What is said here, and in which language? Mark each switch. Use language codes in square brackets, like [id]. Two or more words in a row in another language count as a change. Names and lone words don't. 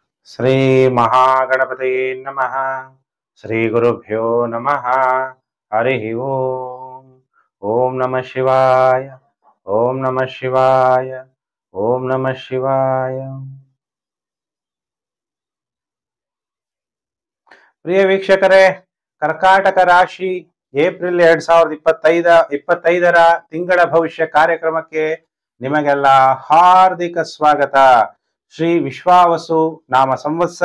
[sa] ಶ್ರೀ ಮಹಾಗಣಪತಯೇ ನಮಃ. ಶ್ರೀ ಗುರುಭ್ಯೋ ನಮಃ. ಹರಿ ಓಂ. ಓಂ ನಮಃ ಶಿವಾಯ. ಓಂ ನಮಃ ಶಿವಾಯ. ಓಂ ನಮಃ ಶಿವಾಯ. [kn] ಪ್ರಿಯ ವೀಕ್ಷಕರೇ, ಕರ್ಕಾಟಕ ರಾಶಿ ಏಪ್ರಿಲ್ 2025ರ ತಿಂಗಳ ಭವಿಷ್ಯ ಕಾರ್ಯಕ್ರಮಕ್ಕೆ ನಿಮಗೆಲ್ಲ ಹಾರ್ದಿಕ ಸ್ವಾಗತ. ಶ್ರೀ ವಿಶ್ವಾವಸು ನಾಮ ಸಂವತ್ಸರ.